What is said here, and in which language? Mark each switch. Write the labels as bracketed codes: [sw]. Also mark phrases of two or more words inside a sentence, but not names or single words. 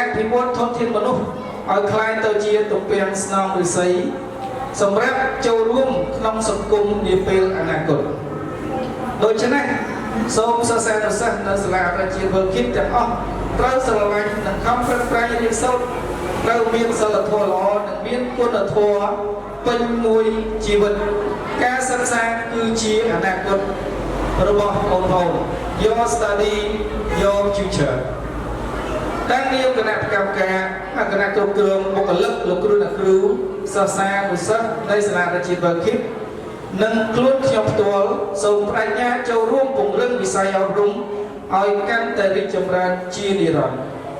[km] ភិវឌ្ឍធនធានមនុស្សឲ្យក្លាយទៅជាទំពាំងស្នងឫស្សីសម្រាប់ចូលរួមក្នុងសង្គមនាពេលអនាគតដូច្នេះសូមសិស្សានុសិស្ស នៅសាលាអន្តរជាតិ World Kid ទាំងអស់ត្រូវស្រឡាញ់និងខំប្រឹងប្រែងរៀនសូត្រត្រូវមានសីលធម៌ល្អនិងមាន គុណធម៌ពេញមួយជីវិតការសិក្សាគឺជាអនាគតរបស់បងប្អូន [en] Your study your future [km] តាមនាមគណៈកម្មការគណៈគ្រប់គ្រងបុគ្គលិកលោកគ្រូអ្នកគ្រូសិស្សានុសិស្សនៃសាលារដ្ឋាភិបាល World Kid និងខ្លួនខ្ញុំផ្ទាល់សូមបដិញ្ញាចូលរួមពង្រឹងវិស័យអប់រំឲ្យកាន់តែរីកចម្រើនជានិរន្តរ៍